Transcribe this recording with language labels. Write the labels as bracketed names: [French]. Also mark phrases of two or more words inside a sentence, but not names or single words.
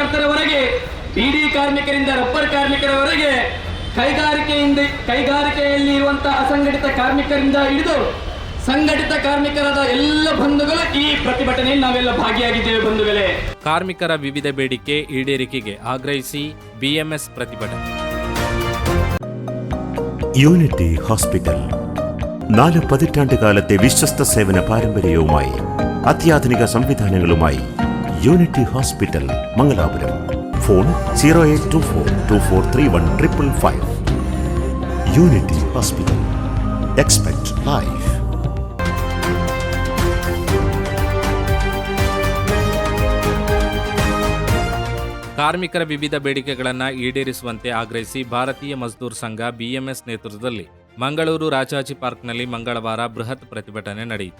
[Kannada] ಕಾರ್ಯಕರ್ತರವರೆಗೆ, ಬೀಡಿ ಕಾರ್ಮಿಕರಿಂದ ರಬ್ಬರ್ ಕಾರ್ಮಿಕರವರೆಗೆ, ಕೈಗಾರಿಕೆಯಲ್ಲಿ ಇರುವಂತಹ ಅಸಂಘಟಿತ ಕಾರ್ಮಿಕರಿಂದ ಹಿಡಿದು ಸಂಘಟಿತ ಕಾರ್ಮಿಕರಾದ ಎಲ್ಲ ಬಂಧುಗಳು ಈ ಪ್ರತಿಭಟನೆಯಲ್ಲಿ ನಾವೆಲ್ಲ ಭಾಗಿಯಾಗಿದ್ದೇವೆ ಬಂಧುಗಳೇ. ಕಾರ್ಮಿಕರ ವಿವಿಧ ಬೇಡಿಕೆ ಈಡೇರಿಕೆಗೆ ಆಗ್ರಹಿಸಿ BMS പ്രതിഭಟന. [Malayalam] യൂണിറ്റി ഹോസ്പിറ്റൽ 4 പതിറ്റാണ്ട് കാലത്തെ വിശ്വസ്ത സേവന പാരമ്പര്യവുമായി അത്യാധുനിക സംവിധാനങ്ങളുമായി യൂണിറ്റി ഹോസ്പിറ്റൽ മംഗലാപുരം. ഫോൺ 0824243155. യൂണിറ്റി ഹോസ്പിറ്റൽ. [English] Expect life. [Kannada] ಕಾರ್ಮಿಕರ ವಿವಿಧ ಬೇಡಿಕೆಗಳನ್ನು ಈಡೇರಿಸುವಂತೆ ಆಗ್ರಹಿಸಿ ಭಾರತೀಯ ಮಜ್ದೂರ್ ಸಂಘ BMS ನೇತೃತ್ವದಲ್ಲಿ ಮಂಗಳೂರು ರಾಜಾಜಿ ಪಾರ್ಕ್ನಲ್ಲಿ ಮಂಗಳವಾರ ಬೃಹತ್ ಪ್ರತಿಭಟನೆ ನಡೆಯಿತು.